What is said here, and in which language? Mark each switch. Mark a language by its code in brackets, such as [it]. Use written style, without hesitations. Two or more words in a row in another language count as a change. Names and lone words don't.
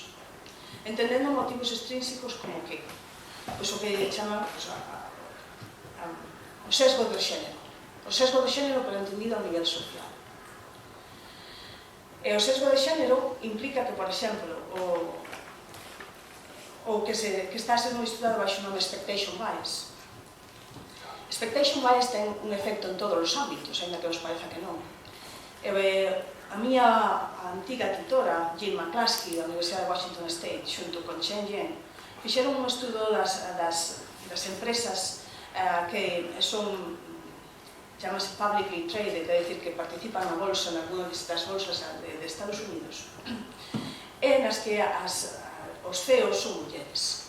[gl] Entendendo motivos extrínsecos como que? Pois o que chaman o sesgo de xénero. O sesgo de xénero, pero entendido a nivel social. E o sesgo de xénero implica que, por exemplo, o que está sendo estudado baixo o nome [en] expectation bias. Expectation bias [gl] ten un efecto en todos os ámbitos, ainda que vos pareza que non. A miña antiga tutora, Jane McCluskey, da Universidade de Washington State, xunto con Chen Yen, fixeron un estudo das empresas que son, chamase [en] publicly traded, [gl] é dicir, que participan na bolsa, nas das bolsas de Estados Unidos, e nas que os CEOs son mulleres.